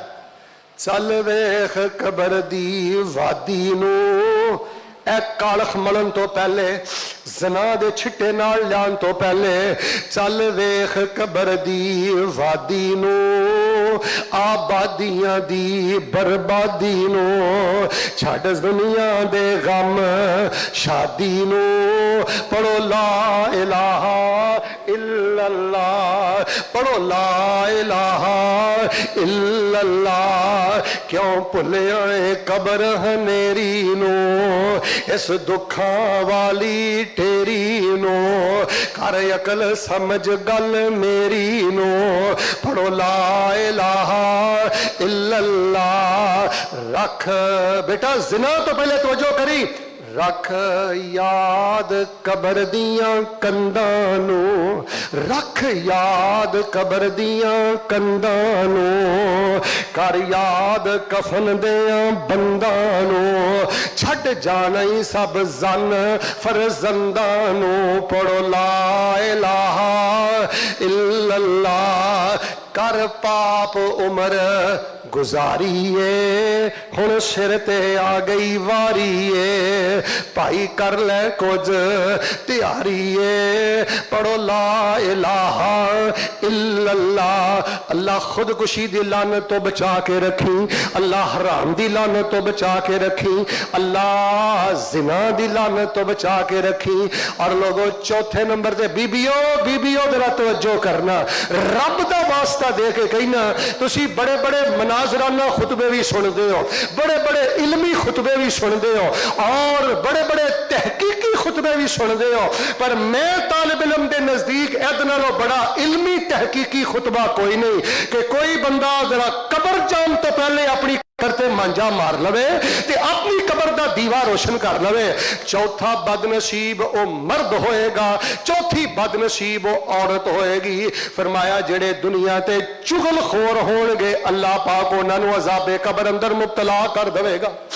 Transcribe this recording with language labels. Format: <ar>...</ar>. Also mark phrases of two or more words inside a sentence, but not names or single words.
<pa>چل ویکھ قبر دی وادی نوں، اے کالکھ ملن توں پہلے، زناں دے چھٹے نال جان توں پہلے، چل ویکھ قبر دی وادی نوں، آبادیاں دی بربادی نوں، چھڈ دنیا دے غم شادی نوں.</pa> <ar>پڑھو لا إله إلا الله، پڑھو لا إله إلا الله.</ar> <pa>کیوں بھلیا قبر ہنیری نوں، اس دکھاں والی ٹیری نوں، کر عقل سمجھ گل میری نوں.</pa> <ar>پڑھو لا إله إلا الله.</ar> <pa>رکھ بیٹا زنا توں پہلے توجہ کری، رکھ یاد قبر دیاں کنداں نوں، رکھ یاد قبر دیاں کنداں نوں، کر یاد کفن دیاں بنداں نوں، چھڈ جانا ہی سب جن فرزنداں نوں.</pa> <ar>پڑھو لا إله إلا الله.</ar> <pa>کر پاپ عمر گزاریے، ہن سر تے آ گئی واریے، بھائی کر لے کجھ تیاریے.</pa> <ar>پڑھو لا إله إلا الله.</ar> <pa>اللہ خودکشی دی لعنت توں بچا کے رکھی، اللہ حرام دی لعنت توں بچا کے رکھی، اللہ زنا دی لعنت توں بچا کے رکھی. اور لوگو چوتھے نمبر تے بیبیو بیبیو ذرا توجہ کرنا، رب دا واسطہ دے کے کہنا، تسی</pa> <ur>بڑے بڑے مناظرانہ خطبے بھی سنتے ہو، بڑے بڑے علمی خطبے بھی سنتے ہو اور بڑے بڑے تحقیقی خطبے بھی سنتے ہو, پر میں طالب علم کے نزدیک</ur> <pa>ایہدے نالوں بڑا علمی تحقیقی خطبہ کوئی نہیں کہ کوئی بندہ ذرا قبر جان توں پہلے اپنی کرتے مانجھا مار لوے تے اپنی قبر دا دیوا روشن کر لوے. چوتھا بدنصیب او مرد ہوئے گا، چوتھی بدنصیب او عورت ہوئے گی. فرمایا جیہڑے دنیا تے چغلخور ہونگے اللہ پاک اونہاں نوں عذابِ قبر اندر مبتلا کر دیوے گا.</pa>